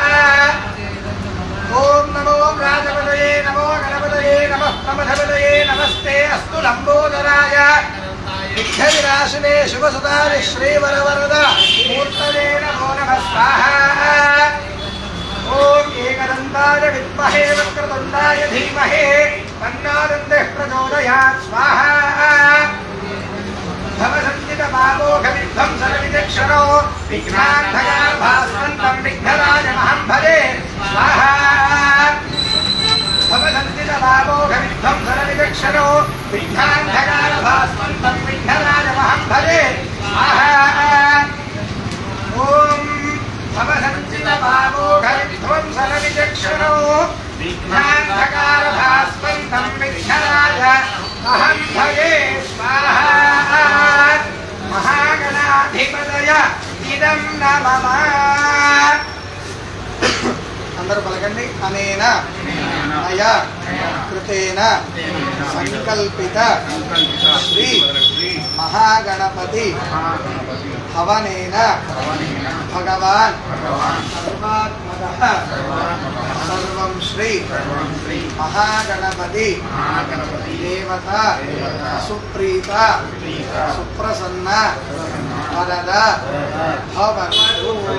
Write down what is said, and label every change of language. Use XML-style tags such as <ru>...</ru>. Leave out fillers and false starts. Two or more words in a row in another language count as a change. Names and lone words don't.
<sa>ఓం నమో భ్రాతపతయే నమో గణపతయే నమః ప్రమథపతయే నమస్తే అస్తు లంబోదరాయ విఘ్నవినాశినే శివసుతాయ శ్రీవరవరద మూర్తయే నమో నమః స్వాహా ఓం ఏకదంతాయ విద్మహే వక్రతుండాయ ధీమహి तन्नादन्तेः प्रचोदयात् स्वाहा भवसञ्चितमामोघविध्वंसनविचक्षणो विघ्नान्धकारभास्वन्तं विघ्नराजमहं भजे स्वाहा भवसञ्चितमामोघविध्वंसनविचक्षणो विघ्नान्धकारभास्वन्तं विघ्नराजमहं भजे स्वाहा ॐ भवसञ्चितमामोघविध्वंसनविचक्षणो विघ्नान्धकारभास्वन्तं विघ्नराजमहं भजे स्वाहा महागणाधिपतय इदं न मम</sa> <te>అందరూ పలకండి</te> <sa>అనేన మయ కృతేన సంకల్పిత శ్రీ మహాగణపతి హవనేన భగవాన్ సర్వాత్మకః సర్వం శ్రీ మహాగణపతి దేవత సుప్రీత సుప్రసన్న వరద భవతు</sa>